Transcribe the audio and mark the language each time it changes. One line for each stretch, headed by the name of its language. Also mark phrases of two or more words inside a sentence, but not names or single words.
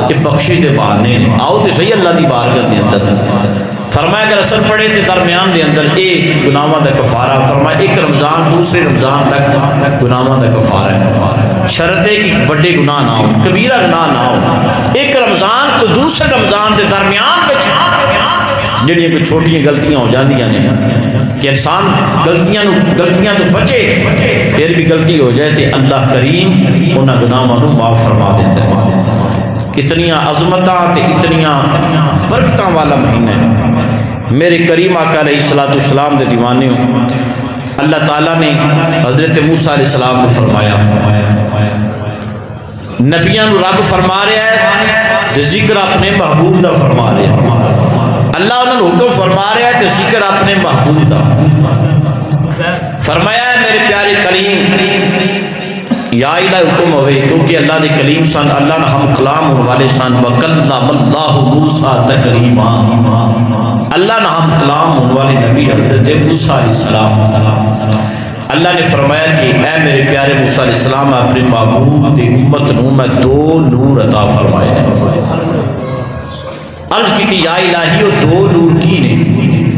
Punjabi: یہ بخشش دے بہانے نے، آؤ تے صحیح اللہ دی بارگاہ دے اندر فرمایا اگر اثر پڑے تے درمیان دے اندر ایک گناہاں دا کفارہ، فرمایا ایک رمضان دوسرے رمضان تک گناہاں دا کفارہ ہے، شرط ہے کہ بڑے گناہ نہ ہو، کبیرہ گناہ نہ ہو، ایک رمضان تو دوسرے رمضان دے درمیان وچ جڑیاں کوئی چھوٹیاں غلطیاں ہو جاندیاں نے کہ انسان غلطیاں تو بچے، پھر بھی غلطی ہو جائے تے اللہ کریم انہاں گناہاں نو معاف فرما دیندا ہے۔ اتنیاں عظمتاں تے اتنیاں برکتاں والا مہینہ ہے۔ میرے کریم آقا
Arabic: علیہ الصلوۃ والسلام
Punjabi: دے دیوانے ہو، اللہ تعالیٰ نے حضرت موسیٰ
Arabic: علیہ السلام
Punjabi: نے فرمایا، نبیاں نو رب فرما رہا ہے تے ذکر اپنے محبوب دا فرما رہا ہے، اللہ انہوں نے حکم فرما رہا ہے تے ذکر اپنے محبوب دا فرمایا ہے۔ میرے پیارے کلیم یا الہ حکم ہوئے کیونکہ اللہ دے کلیم سن، اللہ نے ہم کلام ہونے والے سن،
Arabic: وَكَلَّمَ اللَّهُ مُوسَىٰ تَكْلِيمًا،
Punjabi: اللہ نے ہم کلام ہونے والے نبی حضرت موسیٰ
Arabic: علیہ السلام،
Punjabi: اللہ نے فرمایا کہ اے میرے پیارے موسیٰ
Arabic: علیہ السلام
Punjabi: اپنے محبوب دی امت نو میں دو نور عطا فرمائے نے۔ عرض کی تھی
Arabic: یا الہی
Punjabi: وہ دو نور کی نے؟